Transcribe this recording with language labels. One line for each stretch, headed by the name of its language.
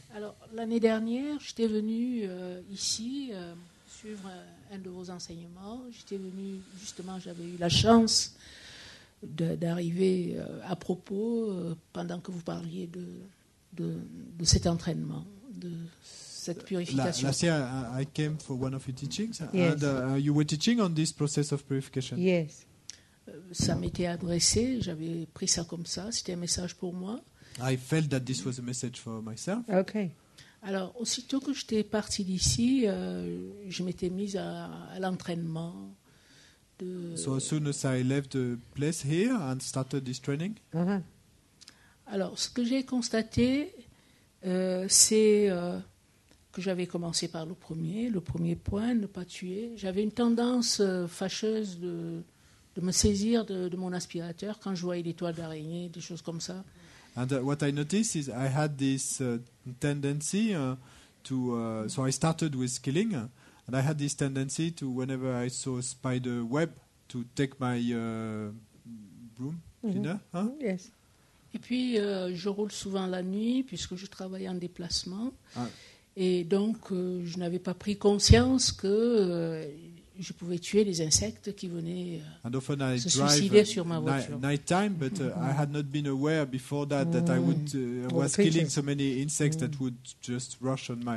French: Alors, l'année dernière, j'étais venue ici suivre un de vos enseignements. J'étais venue, justement, j'avais eu la chance d'arriver à propos pendant que vous parliez de cet entraînement, de cette purification.
English: Last year I came for one of your teachings, Yes. and you were teaching on this process of purification. Yes.
French: Ça m'était adressé, j'avais pris ça comme ça, c'était un message pour moi.
English: I felt that this was a message for myself. OK.
French: Alors, aussitôt que j'étais partie d'ici, je m'étais mise à l'entraînement.
English: So as soon as I left the place here and started this training, Uh-huh.
French: Alors, ce que j'ai constaté, c'est que j'avais commencé par le premier point, ne pas tuer. J'avais une tendance fâcheuse de me saisir de mon aspirateur quand je voyais des toiles d'araignée, des choses comme ça.
English: and what I noticed is I had this tendency so I started with killing, and I had this tendency to, whenever I saw a spider web, to take my broom cleaner. Huh? Yes.
French: Et puis, je roule souvent la nuit puisque je travaille en déplacement. Ah. Et donc, je n'avais pas pris conscience que je pouvais tuer les insectes qui venaient
English: And often I
French: se
English: drive
French: suicider sur ma voiture.
English: nighttime, but I had not been aware before that I would was the killing creatures. so many insects that would just rush on my